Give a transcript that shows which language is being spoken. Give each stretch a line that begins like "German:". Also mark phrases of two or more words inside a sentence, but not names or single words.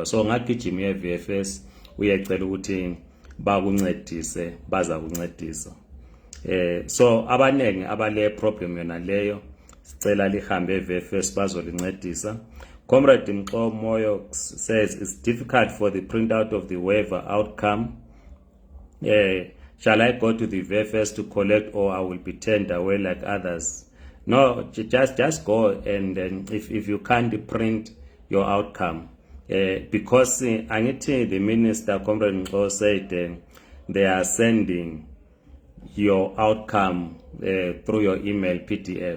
North Ndebele: So ngagijima e-VFS uyecela ukuthi bakuncedise, baza kuncedisa. So abanengi abale problem yona leyo sicela lihambe e-VFS bazolincedisa.
English: Comrade Mxo Moyo says it's difficult for the printout of the waiver outcome. Shall I go to the VFS to collect, or I will be turned away like others? No, just go, and if you can't print your outcome, because the minister, Comrade Mxo, said they are sending your outcome through your email PDF.